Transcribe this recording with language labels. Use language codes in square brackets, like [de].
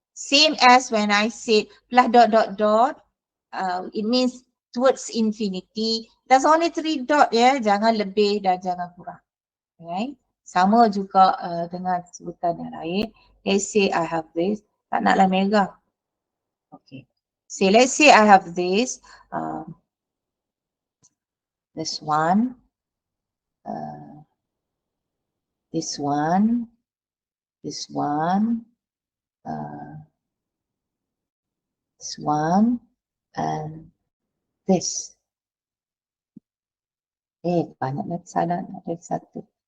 [en] Same as when I said plus dot, it means towards infinity. There's only 3 dot [ms] ya, jangan lebih dan jangan kurang. [en] Right? [ms] Sama juga dengan sebutan yang lain. [en] Let's say I have this, [ms] tak naklah merah. [en] Okay. So let's say I have this, this one, this one, this one, this one, and this. [ms] Banyak lagi salah, ada satu.